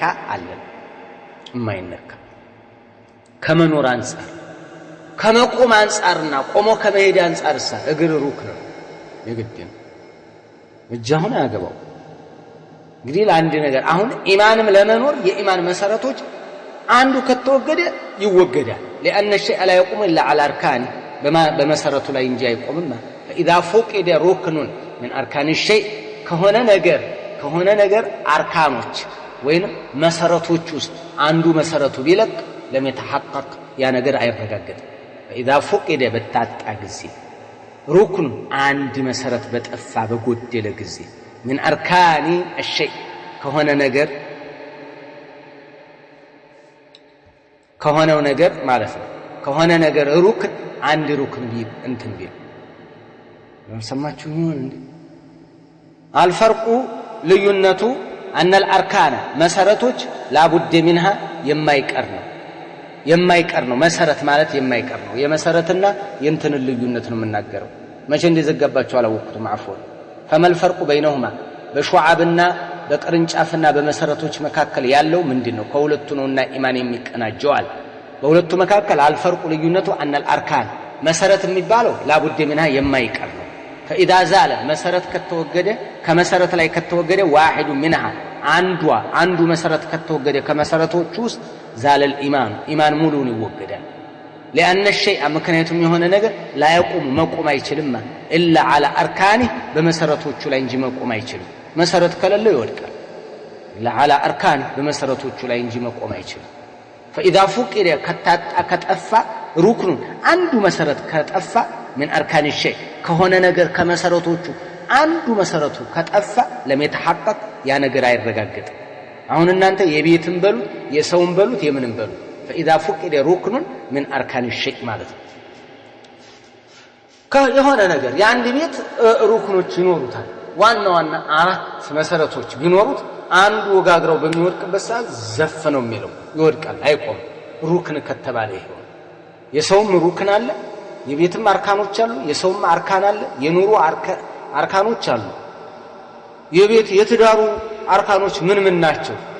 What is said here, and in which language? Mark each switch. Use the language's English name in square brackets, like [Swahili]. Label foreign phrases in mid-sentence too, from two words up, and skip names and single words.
[Amharic] አለ የማይነካ ከመኖር አንፃር ከመቆም አንፃርና ቆሞ ከመሄድ አንፃርሳ እግር ሩክ ነው የግድ ነው እጃሁን ያገባው እንግዲህ ለአንድ ነገር አሁን ኢማንም ለመኖር የኢማን መሰረቶች አንዱ ከተወገደ ይወገዳል [Arabic] لأن الشيء لا يقوم إلا على أركانه [Amharic] በመሰረቱ ላይ እንጂ አይቆምማ [Arabic] فإذا فقد ركن من أركان الشيء [Amharic] ከሆነ ነገር አርካኖች ወይም መሰረቶች ውስጥ አንዱ መሰረቱ ቢለቅ [Arabic] لم يتحقق [Amharic] ያ ነገር አይረጋገጥም [Arabic] فإذا فقد [Amharic] በታጣ ጊዜ ركن አንድ መሰረት በጠፋ በጎደለ ጊዜ [Arabic] من أركان الشيء [Amharic] ከሆነው ነገር ማለት ነው ከሆነ ነገር ሩክን አንድ ሩክን እንትን ቢል ሰማችሁ ይሁን እንዴ አልፈርቁ ልዩነቱ [Arabic] ان الاركان [Amharic] መሰረቶች [Arabic] لابد منها [Amharic] የማይቀር ነው መሰረት ማለት የማይቀር ነው የመሰረትና የእንትን ልዩነት ነው የምናገረው መቼ እንደዘጋባችሁ አላወቅሁትም አፍወን [Arabic] فما الفرق بينهما [Amharic] በሹዓብና በቅርንጫፍና በመሰረቶች መካከል ያለው ምንድነው ከሁለቱ ነውና ኢማን የሚቀናጀዋል በሁለቱ መካከል አልፈርቁ ልዩነቱ [Arabic] ان الاركان [Amharic] መሰረት የሚባለው [Arabic] لابد منها [Amharic] የማይቀር ነው [Arabic] فاذا زال [Amharic] መሰረት ከተወገደ ከመሰረት ላይ ከተወገደ [Arabic] واحد منها [Amharic] አንዱ መሰረት ከተወገደ ከመሰረቶች [Arabic] ውስጥ زال الايمان [Amharic] ሙሉን ይወገዳል [Arabic] لأن الشيء [Amharic] ምክንያቱም የሆነ ነገር [Arabic] لا يقوم [Amharic] መቆም አይችልም [Arabic] الا على اركانه [Amharic] በመሰረቶቹ ላይ እንጂ መቆም አይችልም መሰረት ከሌለው ይወድቃል [Arabic] لا على اركانه [Amharic] በመሰረቶቹ ላይ እንጂ መቆም አይችልም [Arabic] فاذا فقد [Amharic] ከጠፋ ركن አንዱ መሰረት ከጠፋ [Arabic] من اركان الشيء [Amharic] ከሆነ ነገር ከመሰረቶቹ አንዱ መሰረቱ ከጠፋ [Arabic] لم يتحقق [Amharic] ያ ነገር አይረጋገጥም አሁን እናንተ የቤትን በሉት የሰውን በሉት የምንም በሉት [Arabic] فاذا فقد ركن من اركان الشيء [Amharic] ማለት ነው የሆነ ነገር የአንድ ቤት ሩክኖች ይኖሩታል ዋና አራት መሰረቶች ቢኖሩት አንዱ ወጋግረው በሚወድቅበት ሰዓት ዘፍ ነው የሚለው ይወድቃል አይቆም ሩክን ከተባለ ይሄው የሰውም ሩክን አለ የቤትም አርካኖች አሉ የሰውም አርካን አለ የኑሮ አርካኖች አሉ የቤት የትዳሩ አርካኖች ምን ናቸው